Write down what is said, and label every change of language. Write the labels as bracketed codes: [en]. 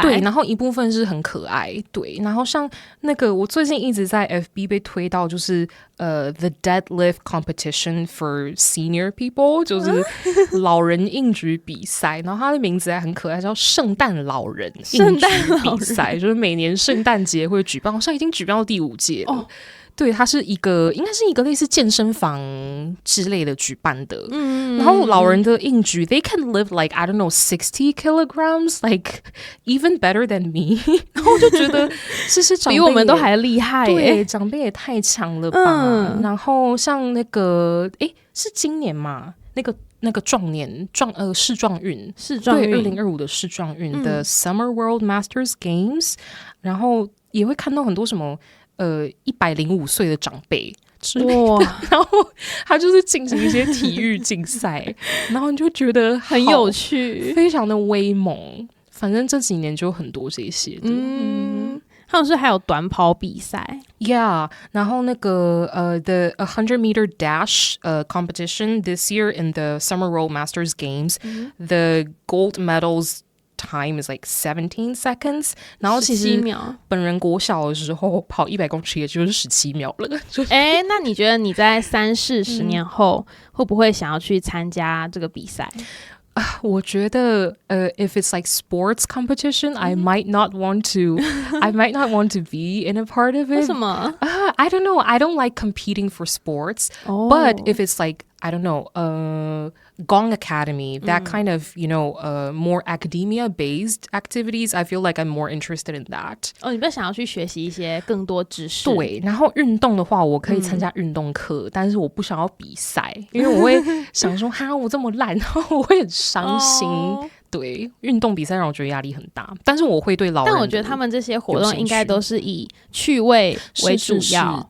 [zh] 对，然后一部分是很可爱，对，然后像那个我最近一直在 FB 被推到就是 [en] the deadlift competition for senior people， [zh] 就是老人硬举比赛，然后它的名字还很可爱，叫圣诞老人硬举比赛，就是每年圣诞节会举办，好像已经举办到第5届了。对，它是一个应该是一个类似健身房之类的举办的。然后老人的硬举 [en] they can live like I don't know 60 kilograms like even better than me [zh] 然后我就觉得这些长辈比我们都还厉害对，长辈也太强了吧。然后像那个是今年嘛，那个世壮运对2025的世壮运的 Summer World Masters Games， 然后也会看到很多什么105岁的长辈之类的，然后他就是进行一些体育竞赛然后你就觉得很有趣，非常的威猛。反正这几年就很多这些的。他们是还有短跑比赛 [en] Yeah， [zh] 然后那个 [en] the 100-meter dash competition this year in the Summer World Masters Games，the gold medals time is like 17 seconds， [zh] 然后其实本人国小的时候跑100公尺也就是17秒了。那你觉得你在30-40年后会不会想要去参加这个比赛？我觉得 [en] if it's like sports competition I might not want to be in a part of it。 [zh] 为什么 [en] I don't know, I don't like competing for sports，but if it's like I don't know Gong Academy, that kind of more academia based activities, I feel like I'm more interested in that。 [zh] 你比较想要去学习一些更多知识。对，然后运动的话我可以参加运动课，但是我不想要比赛，因为我会想说哈我这么烂，然后我会很伤心。对，运动比赛让我觉得压力很大，但是我会对老人，但我觉得他们这些活动应该都是以趣味为主要，